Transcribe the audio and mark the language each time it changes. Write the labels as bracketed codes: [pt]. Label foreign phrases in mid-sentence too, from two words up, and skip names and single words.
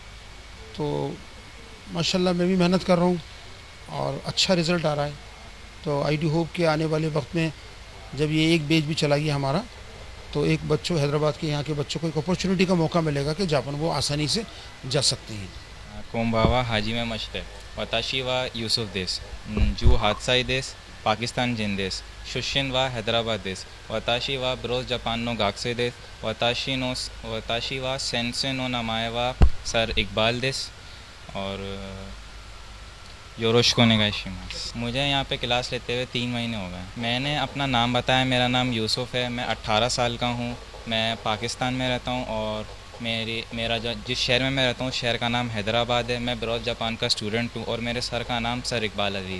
[ur] تو ماشاءاللہ میں بھی محنت کر رہا ہوں اور اچھا رزلٹ آ رہا ہے. تو [en] I do hope [ur] کہ آنے والے وقت میں جب یہ ایک بیچ بھی چلا گیا ہمارا، تو ایک بچوں حیدرآباد کے یہاں کے بچوں کو ایک اپرچونیٹی کا موقع ملے گا کہ جاپان وہ آسانی سے جا سکتے ہیں. [ja] こんばんは、はじめまして。私はユースフです。18歳です。パキスタン人です。出身はハイデラバードです。私はブローズジャパンの学生です。私は先生の名前はサル・イクバルです。اورよろしくお願いします。 [ur] مجھے یہاں پہ کلاس لیتے ہوئے 3 مہینے ہو گئے. میں نے اپنا نام بتایا، میرا نام یوسف ہے، میں 18 سال کا ہوں، میں پاکستان میں رہتا ہوں، اور میرا جس شہر میں رہتا ہوں شہر کا نام حیدرآباد ہے. میں بروز جاپان کا اسٹوڈنٹ ہوں، اور میرے سر کا نام سر اقبال عزیز ہے.